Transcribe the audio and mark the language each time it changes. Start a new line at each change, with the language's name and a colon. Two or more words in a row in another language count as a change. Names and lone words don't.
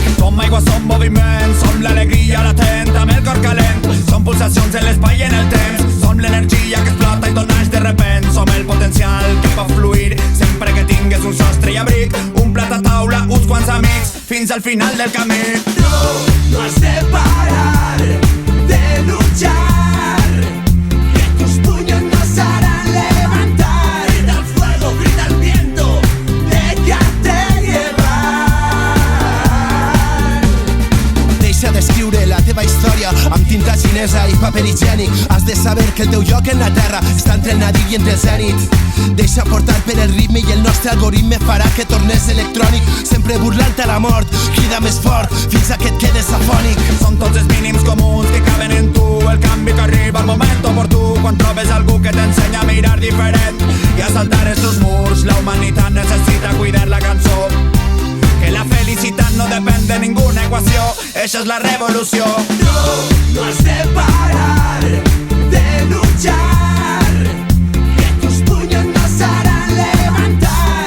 Catalan: Som aigua, som moviment, som l'alegria latent amb el cor calent. Som pulsacions en l'espai i en el temps, som l'energia que explota i tot naix de repent. Som el potencial que pot fluir sempre que tingues un sostre i abric, un plat a taula, uns quants amics, fins al final del camí.
Spanish: No has de parar de luchar, que tus puños nos harán levantar. Grita el fuego, grita el viento, déjate llevar.
Catalan: Deixa d'escriure la teva història amb tinta xinesa i paper higiènic. Has de saber que el teu lloc en la terra està entre el nadiu i entre el zènit. Deixa portar per el ritme i el nostre algoritme farà que tornes electrònic, sempre burlant a la mort. Crida més fort fins a que et quedes afònic. Són tots els mínims comuns que caben en tu, el canvi que arriba al moment oportú, quan trobes algú que t'ensenya a mirar diferent i a saltar els teus murs. La humanitat necessita cuidar la cançó, que la felicitat no depèn de ninguna equació. Eixa és la revolució.
Spanish: No has de parar de luchar, que tus puños nos harán levantar.